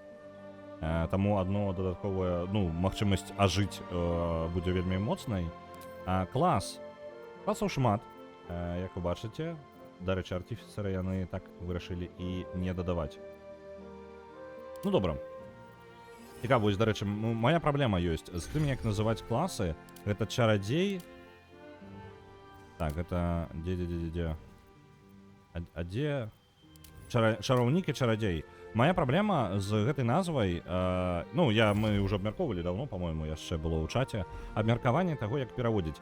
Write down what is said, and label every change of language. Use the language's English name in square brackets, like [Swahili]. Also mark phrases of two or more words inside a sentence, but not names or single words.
[Belarusian] Таму адно дадатковая, магчымасць ажыць будзе вельмі моцнай. Класаў шмат, як вы бачыце. Дарэчы, артыфіцеры яны так вырашылі і не дадаваць. Добра. [Ukrainian] Цікаво, ось, до речі, моя проблема [Belarusian] ёсць з тым, як называць класы. Гэта чарадзей. Так, гэта дзе? А дзе чараўнік і чарадзей? Моя праблема з гэтай назвай, ну, мы ўжо абмяркоўвалі даўно, па-мойму, яшчэ было ў чаце, абмеркаванне таго, як пераводзіць.